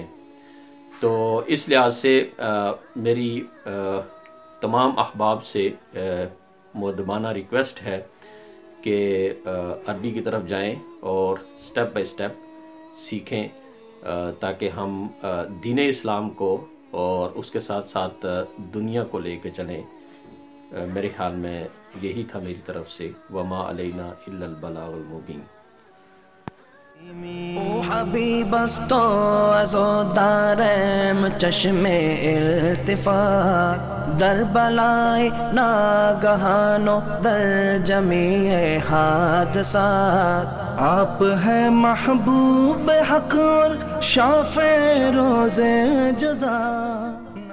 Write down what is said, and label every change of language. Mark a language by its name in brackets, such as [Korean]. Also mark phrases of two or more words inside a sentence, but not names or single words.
[Urdu] تو اس لحاظ سے میری تمام احباب سے مؤدبانہ ریکویسٹ ہے کہ عربی کی طرف جائیں اور [English] step by step [Urdu] سیکھیں تاکہ ہم دین اسلام کو اور اس کے ساتھ ساتھ دنیا کو لے کے چلیں. میرے خیال میں یہی تھا میری طرف سے. [Arabic] وما علینا الا البلاغ المبین. [Persian] او حبیب است و عزادارم چشم التفات در بلای ناگہان و در جمیع حادثات. [Urdu] آپ ہے محبوب حق اور شافع روز جزا.